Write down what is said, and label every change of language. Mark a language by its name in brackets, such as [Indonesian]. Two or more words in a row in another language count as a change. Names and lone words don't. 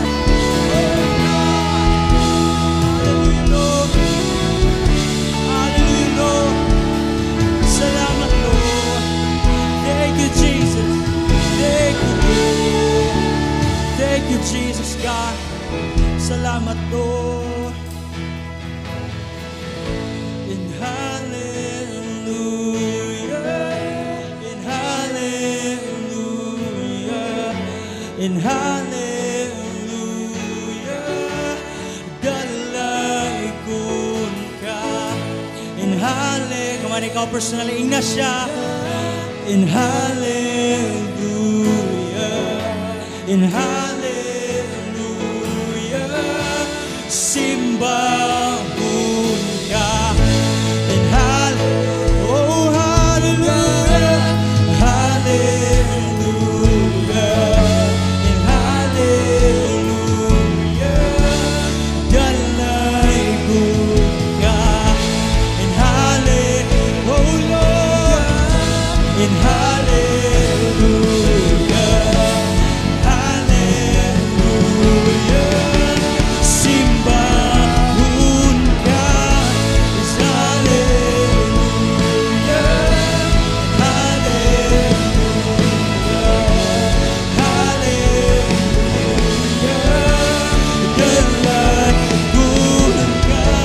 [English] Oh, God. Hallelujah, Lord. Hallelujah, Lord. Salamat, Lord. Thank you, Jesus. Thank you, Lord. Thank you, Jesus, God. Salamat, Lord. [Cebuano] In hallelujah, in hallelujah, in hallelujah, dalagon ka. In hallelujah, kung ikaw personally, ina siya. In hallelujah, in hallelujah, simbahon ka. In hallelujah, oh hallelujah, hallelujah, in hallelujah, dalagon ka. In hallelujah, oh Lord, in hallelujah, hallelujah, simbahon ka. Is hallelujah, hallelujah, hallelujah, dalagon ka.